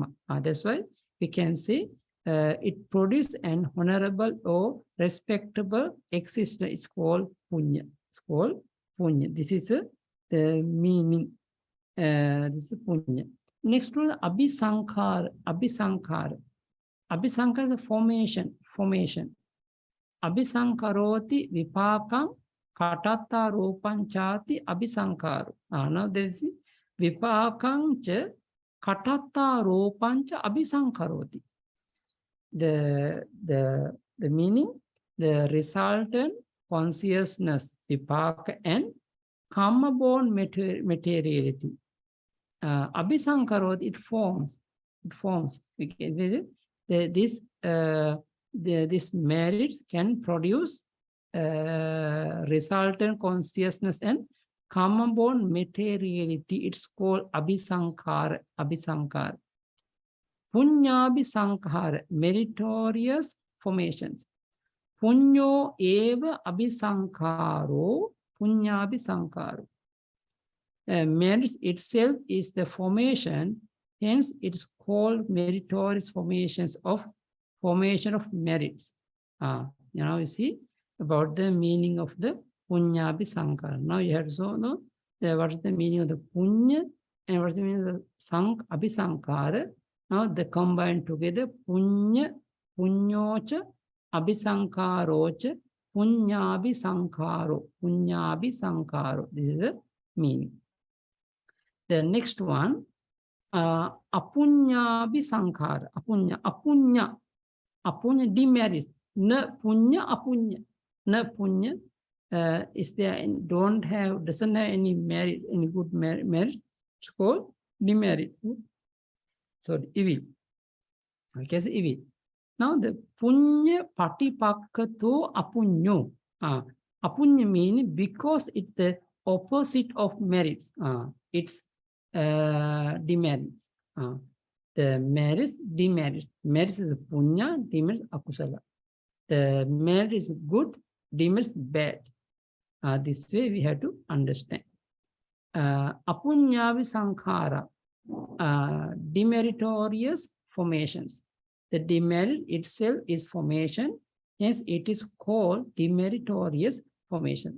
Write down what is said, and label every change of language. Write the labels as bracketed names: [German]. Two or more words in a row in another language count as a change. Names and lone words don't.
[English] That's why we can say it produces an honorable or respectable existence. It's called punya. It's called punya. This is the meaning. This is punya. Next one, abhisankhara. Abhisankhara. Abhisankhara is a formation. [Pali] Abhisankharoti vipakam katatta ropanchati abhisankharo. [English] Now there is [Pali] vipakam cha katatta ropancha abhisankharoti. [English] The meaning, the resultant consciousness, vipaka, and karma-born materiality. Abhisankarot, it forms. This merits can produce resultant consciousness and karma-born materiality. It's called abhisankara. Punyabhisankhara, meritorious formations. [Pali] Punyo eva abhisankharo, punyabhisankharo. [English] Merit itself is the formation, hence it's called meritorious formation of merits. Now you see about the meaning of the punyabhisankhara. Now you have to know what is the meaning of the punya and what is the meaning of the abhisankhara. Now they combine together [Pali] punya, punyocha, Abhisankharocha punyabhisankharo. Punyabhisankharo. [English] This is the meaning. The next one, apunyabhisankhara. Apunya. Apunya demerits. [Pali] Na punya apunya. Na punya [English] is there doesn't have any merit, any good merit. It's called demerit. So evil. Okay, so evil. Now the [Pali] punya patipakkato apunyo. [English] Apunya meaning because it's the opposite of merits. It's demerits. The merits, demerits. Merits is punya, demerits akusala. The merit is good, demerits bad. This way we have to understand. Apunyabhisankhara, demeritorious formations. The demerit itself is formation, hence it is called demeritorious formation.